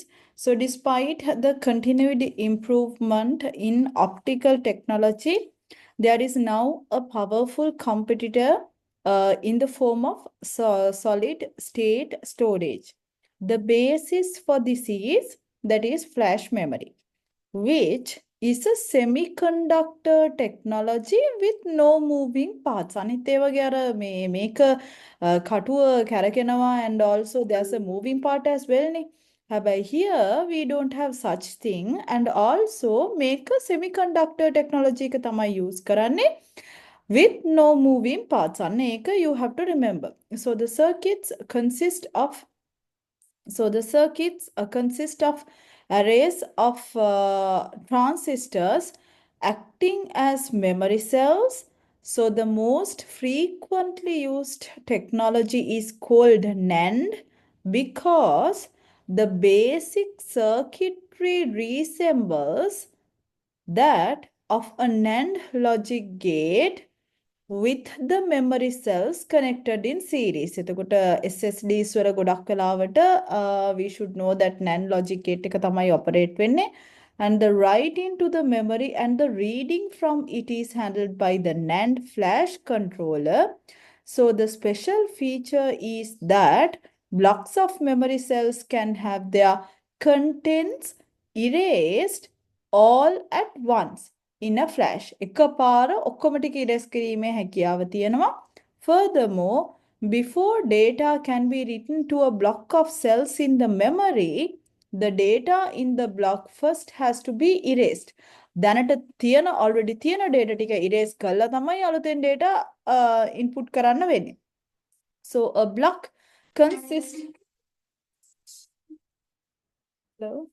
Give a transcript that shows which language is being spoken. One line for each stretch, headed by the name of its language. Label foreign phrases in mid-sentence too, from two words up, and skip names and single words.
English: So despite the continued improvement in optical technology, there is now a powerful competitor in the form of solid state storage. The basis for this is that is flash memory, which is a semiconductor technology with no moving parts.
Sinhala: අනිත් ඒ වගේ අර මේක කටුව කැරකෙනවා
English: and also there's a moving part as well
Sinhala: නේ.
English: හැබැයි here we don't have such thing and also මේක semiconductor technology
Sinhala: එක තමයි
English: use කරන්නේ with no moving parts.
Sinhala: අන්න ඒක
English: you have to remember. So the circuits consist of arrays of transistors acting as memory cells. So the most frequently used technology is called NAND because the basic circuitry resembles that of a NAND logic gate with the memory cells connected in series.
Sinhala: එතකොට SSDs වල ගොඩක් වෙලාවට
English: we should know that NAND logic gate
Sinhala: එක තමයි
English: operate වෙන්නේ and the writing to the memory and the reading from it is handled by the NAND flash controller. So the special feature is that blocks of memory cells can have their contents erased all at once in a flash.
Sinhala: එකපාර ඔක්කොම ටික ඉරේස් කිරීමේ හැකියාව තියෙනවා.
English: Furthermore, before data can be written to a block of cells in the memory, the data in the block first has to be erased.
Sinhala: දැනට තියෙන already තියෙන data ටික erase කරලා තමයි අලුතෙන්
English: data input
Sinhala: කරන්න වෙන්නේ.
English: So a block consists. Hello?